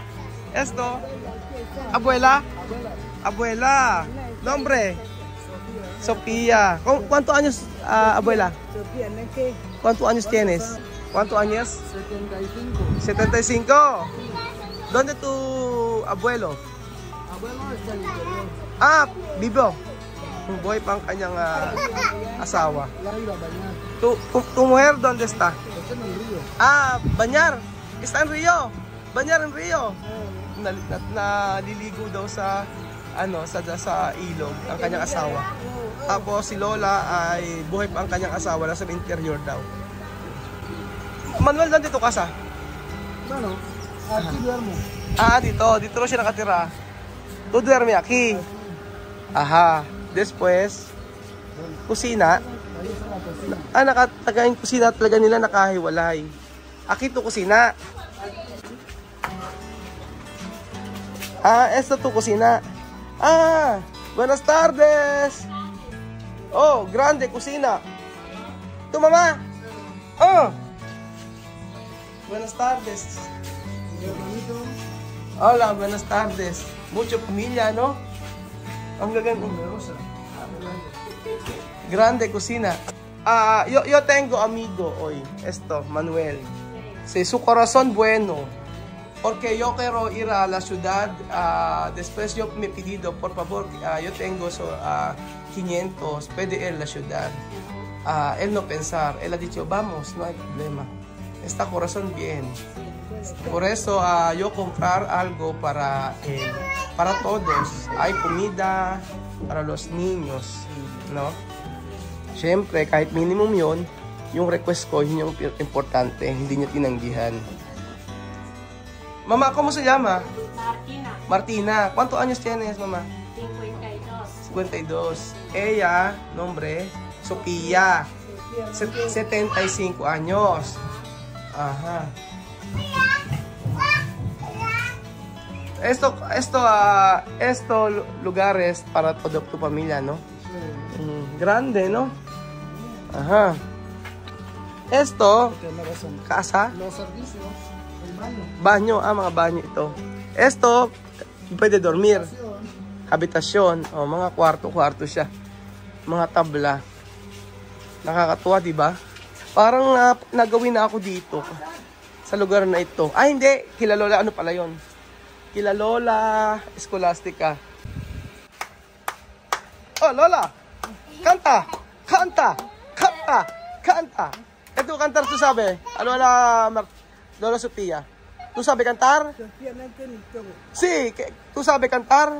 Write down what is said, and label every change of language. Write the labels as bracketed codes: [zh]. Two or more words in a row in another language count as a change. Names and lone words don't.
[es] Esto. Abuela. Abuela. Nombre. Sofía. ¿Cuántos años, abuela? Sofía, ¿no es que? ¿Cuántos años tienes? ¿Cuántos años? 75. 75. ¿Dónde tu abuelo? Abuelo está en el interior. Ah, vivo. [tl] Buhay pang kanyang asawa. [es] Ya iba a bañar. Tu mujer, ¿dónde está? Está en el río. Ah, bañar. Está en Rio. Bañar en Rio. [tl] Naliligo daw sa sa ilog ang kanyang asawa. Tapos si Lola ay buhay pa ang kanyang asawa, nasa interior daw. Manuel, nandito casa? [es] Bueno, aquí duermo. [tl] Ah, dito raw siya nakatira. [es] Tu duerme aquí. Aha. Después, kusina. Ahí está la cocina. [tl] Ah, nakatagayin kusina talaga nila nakahiwalay. [es] Aquí tu kusina. Ah, esta tu kusina. Ah, buenas tardes. Oh, grande kusina. Tu mamá. Oh. Buenas tardes. Mi hermanito. Hola, buenas tardes. Mucho familia, ¿no? [tl] Ang gaganda. [es] Numerosa. Grande cocina. Yo tengo amigo hoy. Esto, Manuel. Sí, su corazón bueno. Porque yo quiero ir a la ciudad. Después yo me pedido, por favor, yo tengo 500. Puede ir a la ciudad. Él no pensar. Él ha dicho, vamos, no hay problema. Está corazón bien. Por eso yo comprar algo para él. Para todos. Hay comida para los niños. No? [tl] Siyempre, kahit minimum yon, yung request ko, yun yung importante. Hindi niya tinanggihan. [es] Mama, ¿cómo se llama? Martina, Martina. ¿Cuántos años tienes, mamá? 52. 52. Ella, nombre, Sofía. 75 años. Ajá. Esto lugares para toda tu familia, ¿no? Grande, ¿no? Ajá. Esto, casa, Los servicios, el baño. baño, [tl] mga baño ito. Esto, pwede dormir. Habitasyon, mga kwarto siya. Mga tabla. Nakakatuwa, di ba? Parang nagawin na ako dito sa lugar na ito. Ay, hindi. Kila Lola, ano pala yon? Kila Lola Scholastica. Oh, Lola! [es] Canta! Canta! Canta! Canta! Ito cantar, tú sabe. Ano Lola Sofía? ¿Tú sabe cantar? Sí, ¿tú sabe cantar?